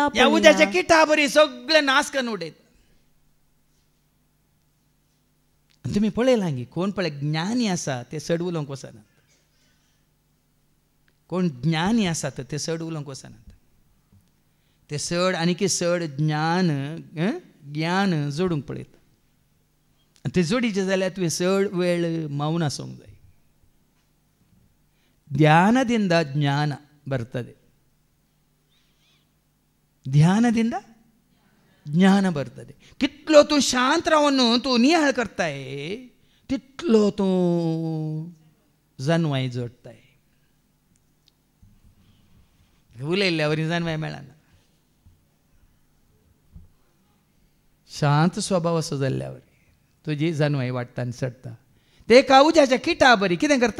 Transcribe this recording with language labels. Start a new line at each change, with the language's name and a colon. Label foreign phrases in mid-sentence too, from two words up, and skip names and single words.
Konkani: ह्या उज्याच्या किटा बरी सगळे नाश करून उडयता तुमी पळयलां गी कोण पळय ज्ञानी आसा ते चड उलोवंक वचनात कोण ज्ञानी आसात ते चड उलोवंक वचनात ते चड आनीकी चड ज्ञान जोडूंक पळयता ते जोडीचे जाल्यार तुवें चड वेळ मौन आसूंक जाय
Kannada: ಧ್ಯಾನದಿಂದ ಜ್ಞಾನ ಬರ್ತದೆ ಧ್ಯಾನದಿಂದ
Konkani: ज्ञान बरतले कितलो तूं शांत रावन तूं नियाळ करताय तितलो तूं जानवाय जोडताय उलयल्ल्यावर जानवाय मेळना शांत स्वभाव असो जाल्ल्यावर तुजी जानवाय वाडटा आनी चडटा ते उज्याच्या किटा बरी कितें करता